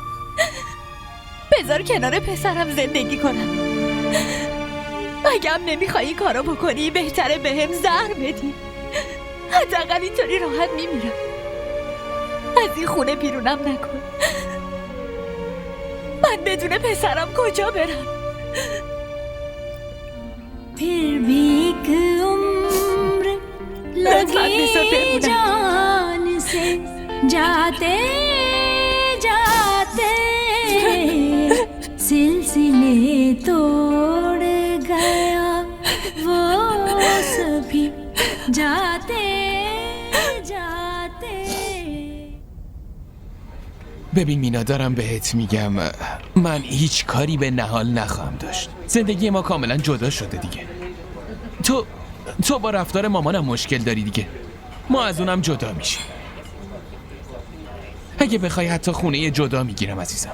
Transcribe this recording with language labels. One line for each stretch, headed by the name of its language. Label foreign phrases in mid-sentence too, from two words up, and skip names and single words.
Persian: بذار کنار پسرم زندگی کنم. اگه هم نمیخوای این کارو بکنی بهتره بهم زهر بدی. حداقل اینطوری راحت میمیرم. از این خونه بیرونم نکن. من بدون پسرم کجا برم؟
Hindi: फिर भी एक उम्र लगी जान से जाते जाते सिलसिले तोड़ गया वो सभी जाते जाते.
Persian: ببین مینا، دارم بهت میگم من هیچ کاری به نهال نخواهم داشت. زندگی ما کاملا جدا شده دیگه. تو با رفتار مامانم مشکل داری دیگه. ما از اونم جدا میشیم. اگه بخوای حتی خونه جدا میگیرم عزیزم.